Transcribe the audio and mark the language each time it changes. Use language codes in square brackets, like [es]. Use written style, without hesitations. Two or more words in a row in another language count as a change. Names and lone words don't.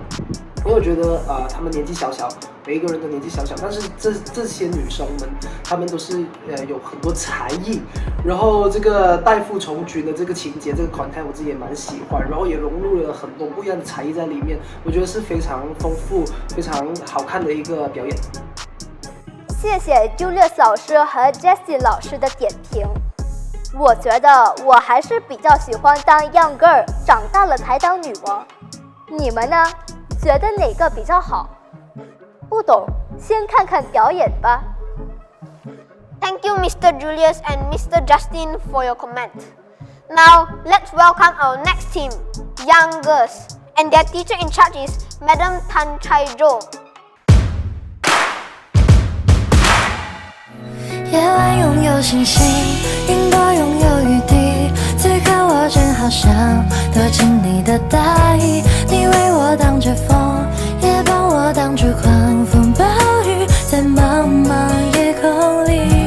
[zh] 因为我觉得他们年纪小小，每一个人都年纪小小，但是这些女生们，她们都是有很多才艺，然后这个代父从军的这个情节，这个 content 我自己也蛮喜欢，然后也融入了很多不一样的才艺在里面，我觉得是非常丰富、非常好看的一个表演。谢谢 Julius 老师和 Jessie 老师的点评。我觉得我还是比较喜欢当 [en] young girl， [zh] 长大了才当女王。你们呢？觉得哪个比较好？不懂，先看看表演吧。 [en] Thank you, Mr. Julius and Mr. Justin, for your comment. Now, let's welcome our next team, Young Girls, and their teacher in charge is Madam Tan Chai Jo. [zh] 夜晚拥有星星，云朵拥有雨滴，此刻我正好想躲进你的大衣，你为我挡着风，也帮我挡住狂风暴雨，在茫茫夜空里。